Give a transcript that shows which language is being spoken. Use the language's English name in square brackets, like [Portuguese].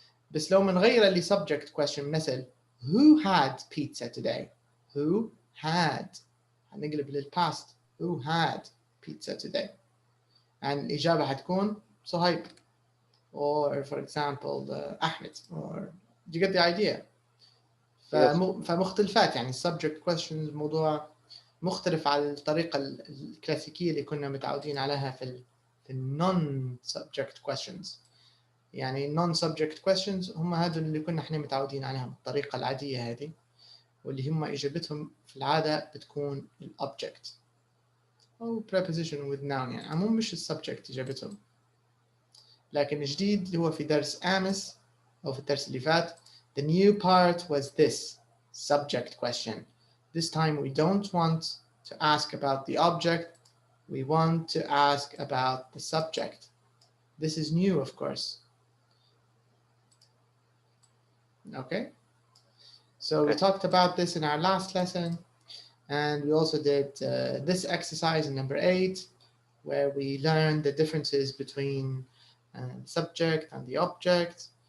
[Arabic] بس لو منغير اللي subject question مثل [English] who had pizza today? Who had [Arabic] هنقلب للpast. [English] Who had pizza today? and [Arabic] الإجابة حتكون [English] صهيب or for example أحمد or you get the idea. [Arabic] فمختلفات يعني subject question الموضوع مختلف على الطريقة الكلاسيكية اللي كنا متعودين عليها في non-subject questions. يعني non-subject questions هم هذول اللي كنا احنا متعودين عليهم الطريقة العادية هذه واللي هم إجابتهم في العادة بتكون object أو preposition with noun يعني عموما مش subject إجابتهم. لكن الجديد اللي هو في درس أمس أو في الدرس اللي فات [English] the new part was this subject question. This time we don't want to ask about the object, we want to ask about the subject. This is new, of course. Okay, so we talked about this in our last lesson, and we also did this exercise in number 8, where we learned the differences between the subject and the object.